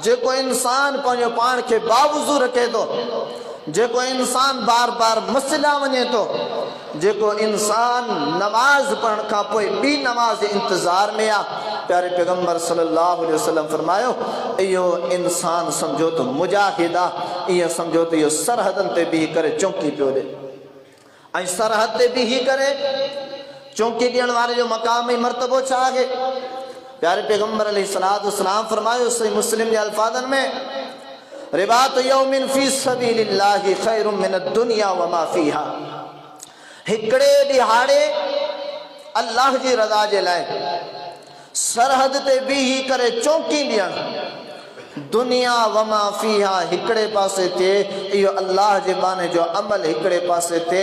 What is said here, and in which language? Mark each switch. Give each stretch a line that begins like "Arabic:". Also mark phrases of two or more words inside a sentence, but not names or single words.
Sindhi: जेको इंसान पंहिंजो पाण खे बावुज़ू रखे थो, जेको इंसान बार बार मस्जिद वञे थो, जेको इंसान नमाज पढ़ण खां पोइ ॿी नमाज इंतज़ार में आहे, प्यारे पैगंबर
Arabic: صلى الله عليه وسلم
Sindhi: फरमायो इहो इंसान सम्झो तो मुजाहिद आहे, ईअं सम्झो त इहो सरहदनि ते बीही करे चौकी पियो ॾे। ऐं सरहद ते बीही करे चौकी ॾियण वारे जो मक़ाम ऐं मर्तबो छा आहे? प्यारे पैगंबर
Arabic: عليه الصلاة والسلام
Sindhi: फरमायो सही मुस्लिम जे अल्फाज़नि में
Arabic: رباط يوم في سبيل الله خير من الدنيا وما فيها,
Sindhi: हिकिड़े ॾिहाड़े अल्लाह जी रज़ा जे लाइ सरहद ते बीही करे चौकी ॾियणु,
Arabic: الدنيا وما فيها
Sindhi: हिकिड़े पासे ते, इहो अल्लाह जे बाने जो अमल हिकिड़े पासे ते।